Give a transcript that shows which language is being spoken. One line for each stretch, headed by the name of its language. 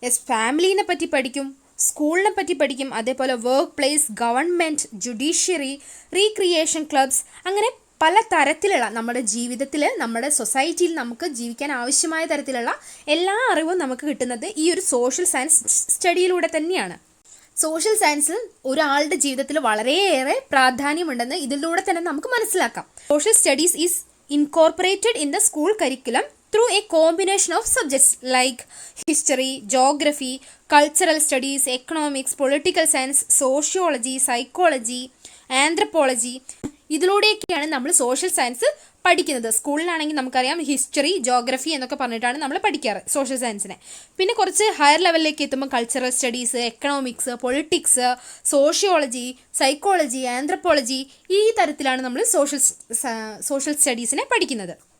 Malayalam: ഫാമിലീനെ പറ്റി പഠിക്കും, സ്കൂളിനെ പറ്റി പഠിക്കും, അതേപോലെ work place, government, judiciary, recreation clubs, അങ്ങനെ പല തരത്തിലുള്ള നമ്മുടെ ജീവിതത്തിൽ, നമ്മുടെ സൊസൈറ്റിയിൽ നമുക്ക് ജീവിക്കാൻ ആവശ്യമായ തരത്തിലുള്ള എല്ലാ അറിവും നമുക്ക് കിട്ടുന്നത് ഈ ഒരു സോഷ്യൽ സയൻസ് സ്റ്റഡിയിലൂടെ തന്നെയാണ്. സോഷ്യൽ സയൻസിൽ ഒരാളുടെ ജീവിതത്തിൽ വളരെയേറെ പ്രാധാന്യമുണ്ടെന്ന് ഇതിലൂടെ തന്നെ നമുക്ക് മനസ്സിലാക്കാം.
English: Social studies is incorporated in the school curriculum through a combination of subjects like history, geography, cultural studies, economics, political science, sociology, psychology, anthropology.
Malayalam: ഇതിലൂടെയൊക്കെയാണ് നമ്മൾ സോഷ്യൽ സയൻസ് പഠിക്കുന്നത്. സ്കൂളിലാണെങ്കിൽ നമുക്കറിയാം ഹിസ്റ്ററി, ജോഗ്രഫി എന്നൊക്കെ പറഞ്ഞിട്ടാണ് നമ്മൾ പഠിക്കാറ് സോഷ്യൽ സയൻസിനെ. പിന്നെ കുറച്ച് ഹയർ ലെവലിലേക്ക് എത്തുമ്പോൾ cultural studies, economics, politics, sociology, psychology, anthropology, ഈ തരത്തിലാണ് നമ്മൾ സോഷ്യൽ സ്റ്റഡീസിനെ പഠിക്കുന്നത്.